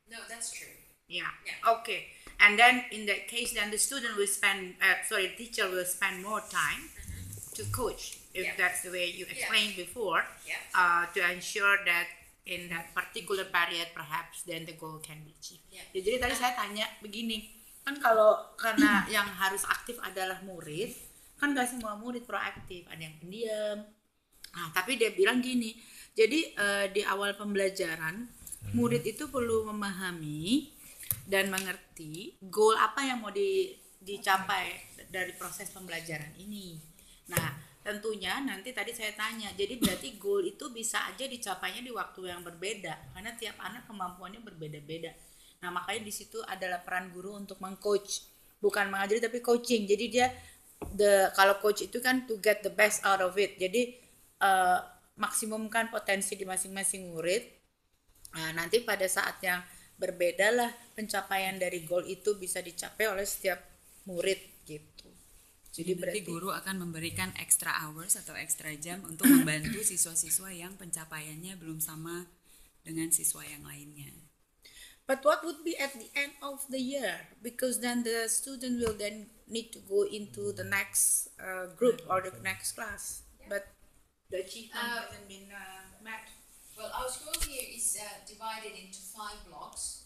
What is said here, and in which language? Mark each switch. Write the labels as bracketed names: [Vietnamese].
[English] No, that's true. Yeah. Yeah. Okay. And then in that case, then the student will spend, teacher will spend more time to coach, if that's the way you explained before, to ensure that in that particular period perhaps then the goal can be achieved. [Indonesian] Jadi tadi saya tanya begini, kan kalau karena yang harus aktif adalah murid, kan gak semua murid proaktif, ada yang pendiam. Nah, tapi dia bilang gini, jadi di awal pembelajaran murid itu perlu memahami dan mengerti goal apa yang mau dicapai dari proses pembelajaran ini. Nah, tentunya nanti tadi saya tanya, jadi berarti goal itu bisa aja dicapainya di waktu yang berbeda karena tiap anak kemampuannya berbeda-beda. Nah, makanya di situ adalah peran guru untuk mengcoach, bukan mengajari tapi coaching. Jadi dia kalau coach itu kan [English] to get the best out of it. [Indonesian] Jadi maksimumkan potensi di masing-masing murid. Nah, nanti pada saat yang berbeda lah pencapaian dari goal itu bisa dicapai oleh setiap murid gitu. Jadi berarti guru akan memberikan [English] extra hours [Indonesian] atau extra jam untuk membantu siswa-siswa yang pencapaiannya belum sama dengan siswa yang lainnya. [English] But what would be at the end of the year? Because then the student will then need to go into the next group or the next class. But the achievement hasn't been met. Well, our school here is divided into 5 blocks.